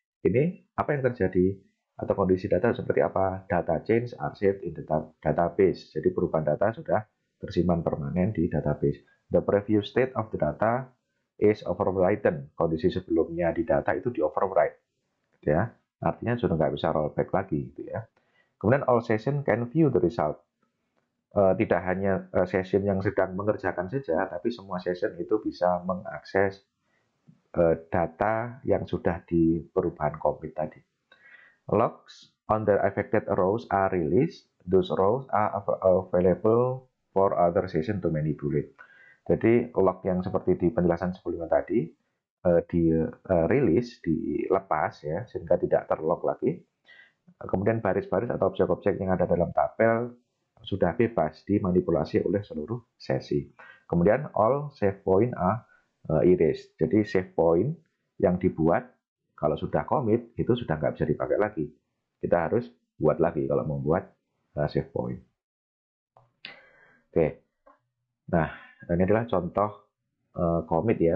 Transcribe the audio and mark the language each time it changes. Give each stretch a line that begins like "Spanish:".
Indonesian: Ini apa yang terjadi atau kondisi data seperti apa?
English: Data change are saved in the database.
Indonesian: Jadi perubahan data sudah tersimpan permanen di database.
English: The previous state of the data is overwritten.
Indonesian: Kondisi sebelumnya di data itu di overwrite gitu ya. Artinya sudah nggak bisa rollback lagi gitu ya. Kemudian
English: all session can view the result.
Indonesian: Tidak hanya session yang sedang mengerjakan saja, tapi semua session itu bisa mengakses data yang sudah di perubahan commit tadi.
English: Logs on the affected rows are released. Those rows are available for other session to manipulate.
Indonesian: Jadi log yang seperti di penjelasan sebelumnya tadi di-release, dilepas ya, sehingga tidak terlock lagi. Kemudian baris-baris atau objek-objek yang ada dalam tabel sudah bebas dimanipulasi oleh seluruh sesi.
English: Kemudian all save point are erased.
Indonesian: Jadi save point yang dibuat kalau sudah commit itu sudah nggak bisa dipakai lagi. Kita harus buat lagi kalau membuat save point. Oke. Nah, ini adalah contoh commit ya.